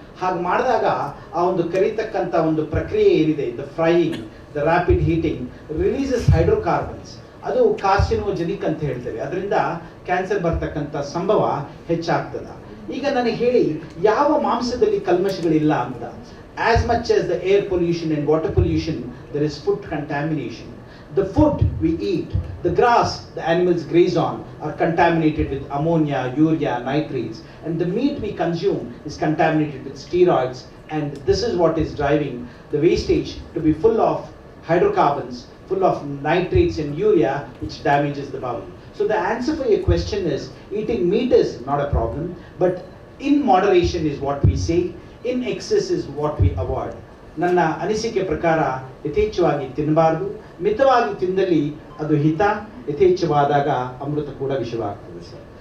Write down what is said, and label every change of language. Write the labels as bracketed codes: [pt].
[kn] ಹಾಗೆ ಮಾಡಿದಾಗ ಆ ಒಂದು ಕರೀತಕ್ಕಂಥ ಒಂದು ಪ್ರಕ್ರಿಯೆ ಏನಿದೆ, [en] The frying, the rapid heating releases hydrocarbons. [kn] ಅದು ಕಾರ್ಸಿನೋಜೆನಿಕ್ ಅಂತ ಹೇಳ್ತೇವೆ. ಅದರಿಂದ ಕ್ಯಾನ್ಸರ್ ಬರ್ತಕ್ಕಂಥ ಸಂಭವ ಹೆಚ್ಚಾಗ್ತದೆ. ಈಗ ನನಗೆ ಹೇಳಿ, ಯಾವ ಮಾಂಸದಲ್ಲಿ ಕಲ್ಮಶಗಳಿಲ್ಲ ಅಂತ? [en] As much as the air pollution and water pollution, there is food contamination. The food we eat, the grass the animals graze on, are contaminated with ammonia, urea, nitrates, and the meat we consume is contaminated with steroids, and this is what is driving the wastage to be full of hydrocarbons, full of nitrates and urea, which damages the bowel. So the answer for your question is, eating meat is not a problem, but in moderation is what we say, in excess is what we avoid. [kn] ನನ್ನ ಅನಿಸಿಕೆ ಪ್ರಕಾರ ಯಥೇಚ್ಛವಾಗಿ ತಿನ್ನಬಾರ್ದು, ಮಿತವಾಗಿ ತಿಂದಲ್ಲಿ ಅದು ಹಿತ, ಯಥೇಚ್ಛವಾದಾಗ ಅಮೃತ ಕೂಡ ವಿಷವಾಗ್ತದೆ sir.